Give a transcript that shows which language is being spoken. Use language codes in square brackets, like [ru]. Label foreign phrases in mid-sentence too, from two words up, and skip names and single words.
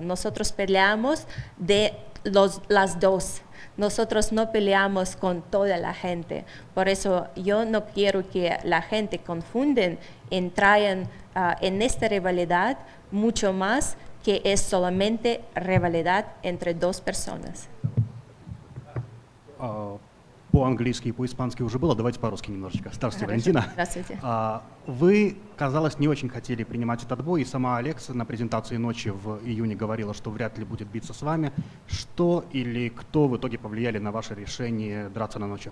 [es] Nosotros peleamos de las dos. Nosotros no peleamos con toda la gente. Por eso yo no quiero que la gente confunden, traen en esta rivalidad mucho más que es solamente rivalidad entre dos personas. [ru] По-английски и по-испански уже было, давайте по-русски немножечко. Здравствуйте, Валентина. Здравствуйте. Вы, казалось, не очень хотели принимать этот бой, и сама Алекс на презентации ночи в июне говорила, что вряд ли будет биться с вами. Что или кто в итоге повлияли на ваше решение драться на ночь?